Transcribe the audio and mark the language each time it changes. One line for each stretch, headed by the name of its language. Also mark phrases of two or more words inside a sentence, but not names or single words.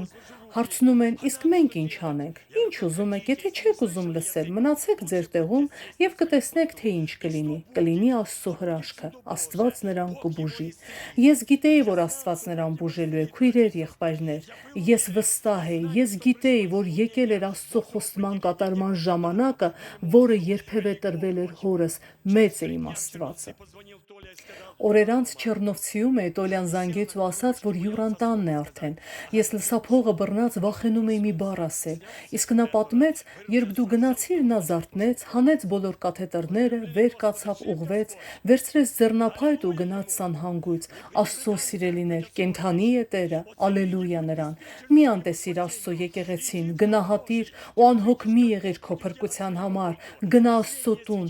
Armenian: հարցնում են, իսկ մենք ինչ անենք։ Ինչ ուզում եք, եթե չեք ուզում լսել, մնացեք ձեր տեղում եւ կտեսնեք, թե ինչ կլինի։ Կլինի Աստծո հրաշքը, Աստված նրան կբուժի։ Ես գիտեի, որ Աստված նրան բուժելու է, քույրեր, եղբայրներ։ Ես վստահ էի, ես գիտեի, որ եկել էր Աստծո խոստման կատարման ժամանակը, որը երբևէ տրվել էր հորս, մեծ է իմ Աստվածը։
Russian: позвонил Толя и сказал:
Armenian: Օրեր անց Չեռնովցիում Տոլյան զանգեց ու ասաց, որ հյուրանտանն է արդեն։ Ես լսափողը բռնած վախենում էի մի բառ ասել։ Իսկ նա պատմեց, երբ դու գնացիր, նա զարթնեց, հանեց բոլոր կաթետրները, վեր կացավ, ուղղվեց, վերցրեց ձեռնափայտ ու գնաց սանհանգույց։ Աստծո սիրելիներ, կենթանի է Տերը, ալելույա նրան։ Մի անտեսիր Աստծո եկեղեցին, գնահատիր ու անհոգ մի եղիր քո փրկության համար։ Գնա Աստծո տուն,